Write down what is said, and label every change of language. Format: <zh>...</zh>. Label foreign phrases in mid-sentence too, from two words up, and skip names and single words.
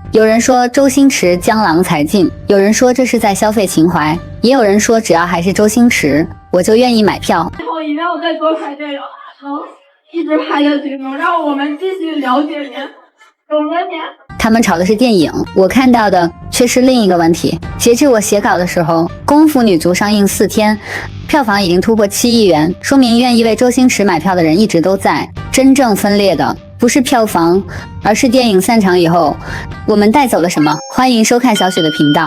<zh>有人說周星馳江郎才盡，有人說這是在消費情懷，也有人說只要還是周星馳，我就願意買票。以後一定要再多拍電影，能一直拍下去，能讓我們繼續了解您，懂了您。他們吵的是電影，我看到的卻是另一個問題。截至我寫稿的時候，功夫女足上映4天，票房已經突破7億元，說明願意為周星馳買票的人一直都在。真正分裂的不是票房，而是電影散場以後我們帶走了什麼。歡迎收看小雪的頻道。</zh>